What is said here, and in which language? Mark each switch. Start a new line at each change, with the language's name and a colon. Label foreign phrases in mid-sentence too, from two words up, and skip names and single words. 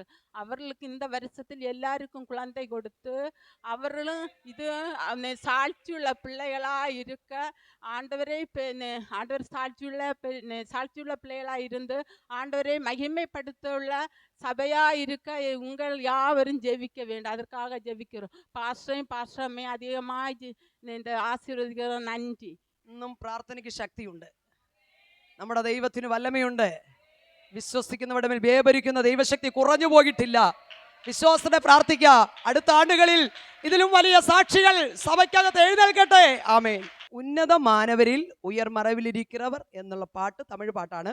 Tamil: அவர்களுக்கு இந்த வருஷத்தில் எல்லாருக்கும் குழந்தை கொடுத்து அவர்களும் இது சாட்சியுள்ள பிள்ளைகளாக இருக்க ஆண்டவரை ஆண்டவர் சாட்சியுள்ள பிள்ளைகளாக இருந்து ஆண்டவரை மகிமைப்படுத்த சபையாக இருக்க உங்கள் யாவரும் ஜெபிக்க வேண்டும். அதற்காக ஜெபிக்கிறோம். பாஸ்டரையும் அதிகமாக இந்த ஆசீர்வதிக்கிறோம். நன்றி.
Malayalam: ഇന്നും പ്രാർത്ഥനയ്ക്ക് ശക്തിയുണ്ട്, നമ്മുടെ ദൈവത്തിന് വല്ലമയുണ്ട്. വിശ്വസിക്കുന്നവരുടെ മേൽ വ്യാപരിക്കുന്ന ദൈവശക്തി കുറഞ്ഞു പോയിട്ടില്ല. വിശ്വാസത്തെ പ്രാർത്ഥിക്കുക. അടുത്ത ആണ്ടുകളിൽ ഇതിലും വലിയ സാക്ഷികൾ സഭയ്ക്കകത്ത് എഴുന്നേൽക്കട്ടെ. ആമേൻ. ഉന്നത മാനവരിൽ ഉയർമറവിലിരിക്കുന്നവർ എന്നുള്ള പാട്ട് തമിഴ് പാട്ടാണ്.